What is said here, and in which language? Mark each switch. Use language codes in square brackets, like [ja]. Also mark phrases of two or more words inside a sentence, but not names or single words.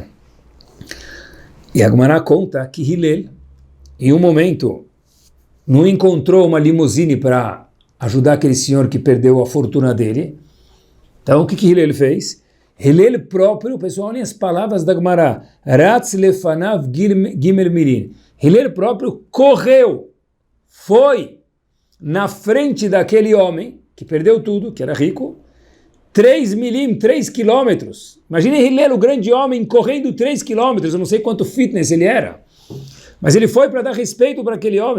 [pt] E a Gemara conta que Hillel, em um momento, não encontrou uma limusine para ajudar aquele senhor que perdeu a fortuna dele. Então, o que Hillel fez? Hillel próprio, pessoal, olhem as palavras da Gemara, [he] רץ לפניו ג' מילין. [pt] Hillel próprio correu, foi na frente daquele homem que perdeu tudo, que era rico, 3 quilômetros. Imagine Hillel, o grande homem, correndo 3 quilômetros, eu não sei quanto fitness ele era, mas ele foi para dar respeito para aquele homem.